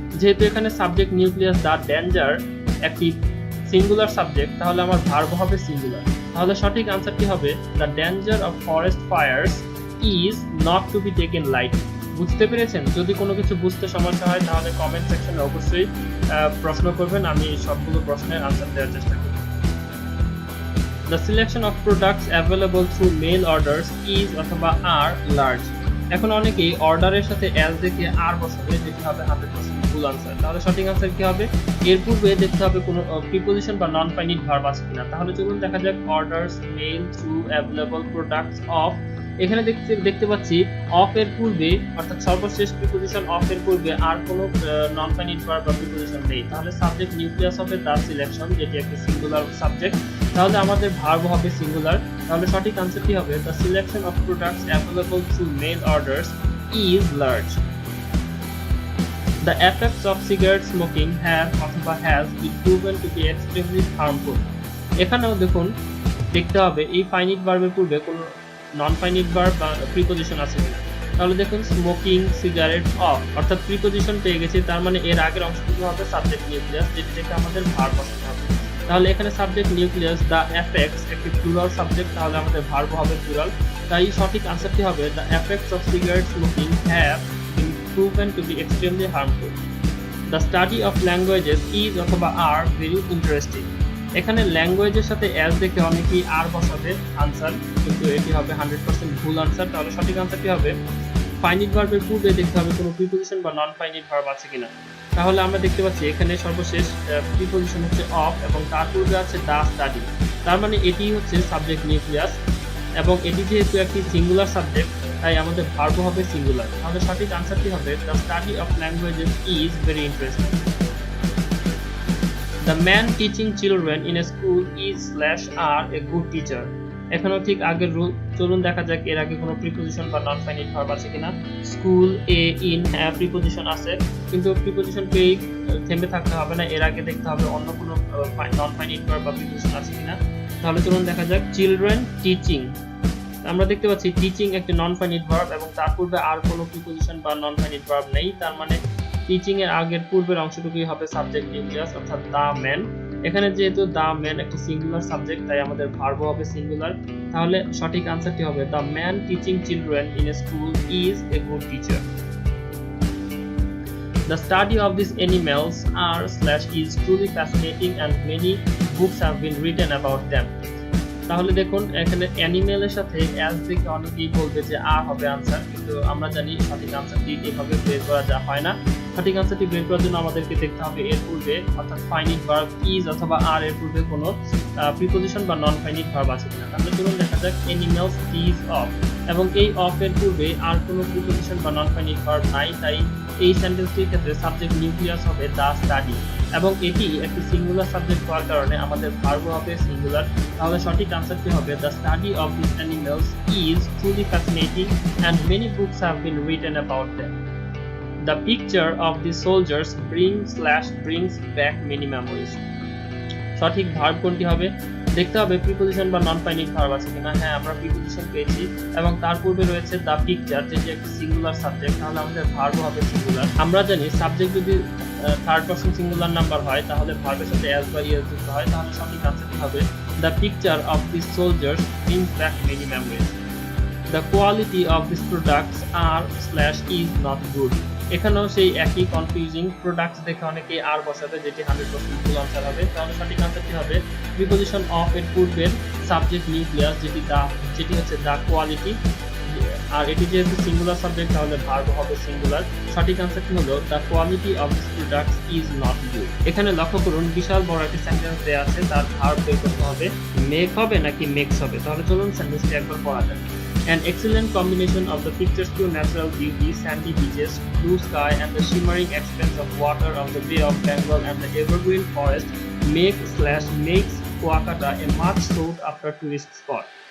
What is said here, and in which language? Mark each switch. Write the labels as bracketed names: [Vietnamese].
[Bangla] যেহেতু এখানে subject nucleus the danger একটি সিঙ্গুলার সাবজেক্ট, তাহলে আমার ভার্ব হবে সিঙ্গুলার। তাহলে সঠিক আনসারটি হবে [English] The danger of forest fires is not to be taken lightly. [Bangla] বুঝতে পেরেছেন? যদি কোনো কিছু বুঝতে সমস্যা হয় তাহলে কমেন্ট সেকশনে অবশ্যই প্রশ্ন করবেন, আমি সবগুলো প্রশ্নের আনসার দেওয়ার চেষ্টা করব। [English] The selection of products available through mail orders is অথবা are large. [Bangla] এখন অনেকেই অর্ডারের সাথে as দেখে আর বসাবে, যেটি হবে 100% ভুল আনসার। তাহলে সঠিক আনসার কি হবে? এর পূর্বে দেখতে হবে কোনো প্রিপোজিশন বা নন ফাইনিট ভার্ব আছে কিনা। তাহলে চলুন দেখা যাক। Orders, mail, through, available, products, of. এখানে দেখতে পাচ্ছি অফ এর পূর্বে, অর্থাৎ সর্বশেষ প্রিপোজিশন অফ এর পূর্বে আর কোনো নন ফাইনিট ভার্ব বা প্রিপোজিশন নেই। তাহলে সাবজেক্ট নিউক্লিয়াস হবে দ্য সিলেকশন, যেটি একটি সিঙ্গুলার সাবজেক্ট। তাহলে আমাদের ভার্ব হবে সিঙ্গুলার। তাহলে সঠিক আনসারটি হবে [English] The selection of products available through mail orders is large. The effects of cigarette smoking have অথবা has been proven to be extremely harmful. [Bangla] এখানেও দেখুন দেখতে হবে এই ফাইনিট ভার্বের পূর্বে কোনো নন ফাইনিট ভার্ব বা প্রিপোজিশন আছে কিনা। তাহলে দেখুন স্মোকিং, সিগারেট, অফ, অর্থাৎ প্রিপোজিশন পেয়ে গেছি, তার মানে এর আগের অংশটুকু হবে সাবজেক্ট নিউক্লিয়াস, যেটি থেকে আমাদের ভার্ব বসাতে হবে। তাহলে এখানে সাবজেক্ট নিউক্লিয়াস দ্য এফেক্টস একটি প্লুরাল সাবজেক্ট, তাহলে আমাদের ভার্ব হবে প্লুরাল। তাই সঠিক আনসারটি হবে [English] The effects of cigarette smoking have been proven to be extremely harmful. The study of languages is অথবা are very interesting. [Bangla] এখানে ল্যাঙ্গুয়েজের সাথে অ্যাজ দেখে অনেকেই আর বসাবে আনসার, কিন্তু এটি হবে 100% ভুল আনসার। তাহলে সঠিক আনসারটি হবে ফাইনিট ভার্বের পূর্বে দেখতে হবে কোনো প্রিপোজিশন বা নন ফাইনিট ভার্ব আছে কিনা। তাহলে আমরা দেখতে পাচ্ছি এখানে সর্বশেষ প্রিপজিশন হচ্ছে অফ এবং তার পূর্বে আছে দা স্টাডি। তার মানে এটি হচ্ছে সাবজেক্ট নিউক্লিয়াস এবং এটি যেহেতু একটি সিঙ্গুলার সাবজেক্ট তাই আমাদের ভার্ব হবে সিঙ্গুলার। তাহলে সঠিক আনসারটি হবে [English] The study of languages is very interesting. The man teaching children in a school is/are a good teacher. [Bangla] এখানেও ঠিক আগের রুল। চলুন দেখা যাক এর আগে কোনো প্রিপজিশন বা নন ফাইনাইট ভার্ব আছে কিনা। স্কুল, এ, ইন, হ্যাঁ প্রিপজিশন আছে, কিন্তু প্রিপজিশন পেয়েই থেমে থাকতে হবে না, এর আগে দেখতে হবে অন্য কোনো নন ফাইনাইট ভার্ব বা প্রিপজিশন আছে কিনা। তাহলে চলুন দেখা যাক চিলড্রেন টিচিং। আমরা দেখতে পাচ্ছি টিচিং একটি নন ফাইনাইট ভার্ব এবং তার পূর্বে আর কোনো প্রিপজিশন বা নন ফাইনাইট ভার্ব নেই। তার মানে টিচিং এর আগের পূর্বের অংশটুকুই হবে সাবজেক্ট নিউক্লিয়াস অর্থাৎ দা ম্যান। এখানে যেহেতু দা ম্যান একটি সিঙ্গুলার সাবজেক্ট তাই আমাদের ভার্ব হবে সিঙ্গুলার। তাহলে সঠিক আনসারটি হবে [English] The man teaching children in a school is a good teacher. The study of these animals are/is truly fascinating and many books have been written about them. [Bangla] তাহলে দেখুন এখানে অ্যানিমেলের সাথে অ্যাজ দেখে অনেকেই বলবে যে আর হবে আনসার, কিন্তু আমরা জানি সঠিক আনসারটি এভাবে বের করা যা হয় না। সঠিক আনসারটি বের করার জন্য আমাদেরকে দেখতে হবে এর পূর্বে অর্থাৎ ফাইনাইট ভার্ব ইজ অথবা আর এর পূর্বে কোনো প্রিপজিশন বা নন ফাইনাইট ভার্ব আছে কিনা। তাহলে চলুন দেখা যাক অ্যানিমেলস ইজ অফ এবং এই অফ এর পূর্বে আর কোনো প্রিপজিশন বা নন ফাইনাইট ভার্ব নাই, তাই এই সেন্টেন্সটির ক্ষেত্রে সাবজেক্ট নিউক্লিয়াস হবে দা স্টাডি এবং এটি একটি সিঙ্গুলার সাবজেক্ট হওয়ার কারণে আমাদের ভার্ব হবে সিঙ্গুলার। তাহলে সঠিক আনসারটি হবে [English] The study of this animals is truly fascinating and many books have been written about them. The picture of the soldiers brings back many memories. [Bangla] সঠিক ভার্ব কোনটি হবে? দেখতে হবে প্রিপজিশন বা নন ফাইনাইট ভার্ব আছে কিনা। হ্যাঁ আমরা প্রিপজিশন পেয়েছি এবং তার পূর্বে রয়েছে দ্য পিকচার যেটি একটি সিঙ্গুলার সাবজেক্ট, তাহলে আমাদের ভার্ব হবে সিঙ্গুলার। আমরা জানি সাবজেক্ট যদি থার্ড পারসন সিঙ্গুলার নাম্বার হয় তাহলে ভার্বের সাথে এস বা ইএস যুক্ত হয়। তাহলে সঠিক আনসারটি হবে [English] The picture of the soldiers brings back many memories. The quality of these products are/is not good. [Bangla] এখানেও সেই একই কনফিউজিং প্রোডাক্টস দেখে অনেকেই আর বসাবে যেটি 100% ভুল আনসার হবে। তাহলে সঠিক আনসারটি হবে প্রিপজিশন অফ এর পূর্বের সাবজেক্ট নিউক্লিয়াস যেটি হচ্ছে দা কোয়ালিটি, আর এটি যেহেতু সিঙ্গুলার সাবজেক্ট তাহলে ভার্ব হবে সিঙ্গুলার। সঠিক আনসারটি হলো [English] The quality of this products is not good. [Bangla] এখানে লক্ষ্য করুন বিশাল বড় একটি সেন্টেন্স দেওয়া আছে, তার ভার্ব বের করতে হবে। মেক হবে নাকি মেক্স হবে? তাহলে চলুন সেন্টেন্সটি একবার পড়া যাক। [English] An excellent combination of the picturesque natural beauty, sandy beaches, blue sky, and the shimmering expanse of water of the Bay of Bengal and the evergreen forest makes Kuakata a much sought after tourist spot.